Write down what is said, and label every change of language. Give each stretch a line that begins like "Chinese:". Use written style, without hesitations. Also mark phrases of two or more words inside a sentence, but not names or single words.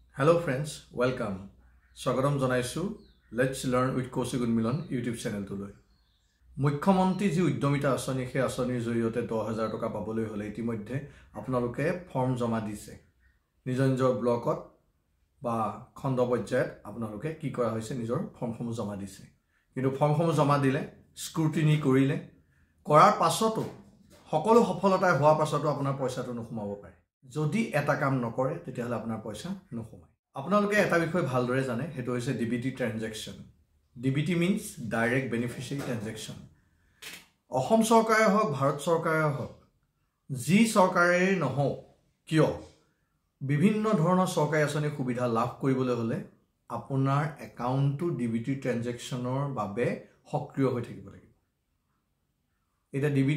English: Hello friends, welcome.
Assamese: স্বাগতম জনাইছোঁ.
English: Let's learn with Kaushik Unmilan YouTube channel tuloi.
Assamese: মুখ্যমন্ত্ৰী জী উদ্যমিতা আঁচনি হে আঁচনিৰ জৰিয়তে 10000 টকা পাবলৈ হ'লে ইতিমধ্যে আপোনালোকে ফৰ্ম জমা দিছে. নিজৰ নিজৰ ব্লকত বা খণ্ড পৰ্যায়ত আপোনালোকে কি কৰা হৈছে নিজৰ ফৰ্ম সমূহ জমা দিছে. কিন্তু ফৰ্ম সমূহ জমা দিলে scrutiny কৰিলে কৰাৰ পাছতো সকলো সফলতা হোৱা পাছতো আপোনাৰ পইচাটো নখুমাব পাৰে যদি এটা কাম নকৰে তেতিয়াহলে আপোনাৰ পইচা নখুমায় আপোনালোকে এটা বিষয় ভালদৰে জানে হেতু হৈছে
English: DBT transaction DBT means direct beneficiary transaction
Assamese: অসম চৰকাৰে হওক ভাৰত চৰকাৰে হওক যি চৰকাৰে নহওক কিয় বিভিন্ন ধৰণৰ চৰকাৰী আঁচনি সুবিধা লাভ কৰিবলৈ হলে আপোনাৰ একাউণ্টটো
English: DBT transactionৰ
Assamese: বাবে সক্ৰিয় হৈ থাকিব লাগিব এটা ডিবিটি